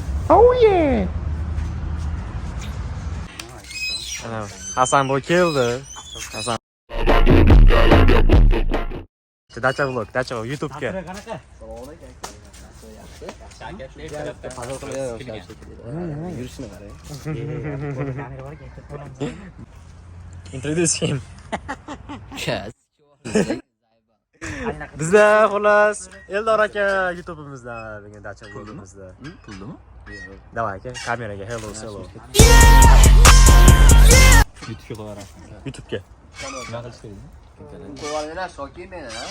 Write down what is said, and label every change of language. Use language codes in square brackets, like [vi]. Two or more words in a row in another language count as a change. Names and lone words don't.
[en] Oh yeah. [uz] Ana Hasanboy keldi. Hasan. Dacha vlog, YouTube ga. Yurishini qarang. [en] Introduce him. [uz] Chas. Bizda xullas Eldor aka YouTube'imizda bugun dacha vlogimizda. Puldimi? Davay aka, kameraga hello. YouTube'ga qo'yarasiz. YouTube'ga. Nima qilish kerak? Qo'yinglar, shoki meni, ha.